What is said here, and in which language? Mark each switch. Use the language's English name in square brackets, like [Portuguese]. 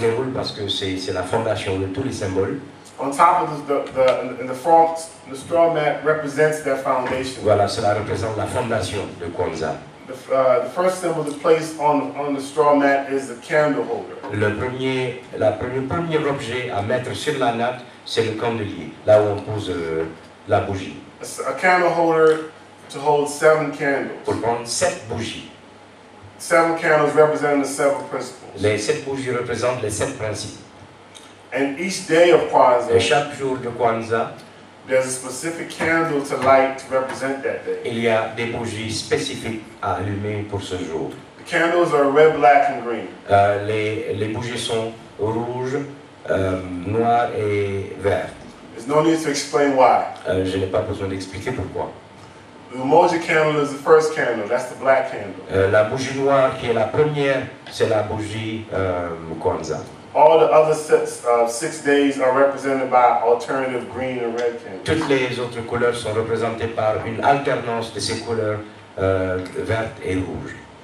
[French] déroule parce que c'est la fondation de tous les symboles. [English] On top of in the front, the straw mat represents that foundation. [French] Voilà, cela représente la fondation de KWANZAA. [English] The first symbol that's placed on the straw mat is the candle holder. [French] Le premier objet à mettre sur la natte, c'est le candelier, là où on pose la bougie. [English] A candle holder to hold 7 candles. [French] Pour prendre 7 bougies. [English] 7 candles representing the 7 principles. [French] Les 7 bougies représentent les 7 principes. [English] And each day of [French] Et [English] KWANZAA, [French] chaque jour de KWANZAA, [English] there's a specific candle to light to represent that day. [French] il y a des bougies spécifiques à allumer pour ce jour. [English] The candles are red, black, and green. [French] Les bougies sont rouges, noires et vertes. [English] There's no need to explain why. [French] Je n'ai pas besoin d'expliquer pourquoi. [English] The emoji candle is the first candle. That's the black candle. [French] La bougie noire qui est la première, c'est la bougie KWANZAA. [English] All the other 6 days are represented by alternative green and red candles. [French] Toutes les autres couleurs sont représentées par une alternance de ces couleurs vertes et rouges.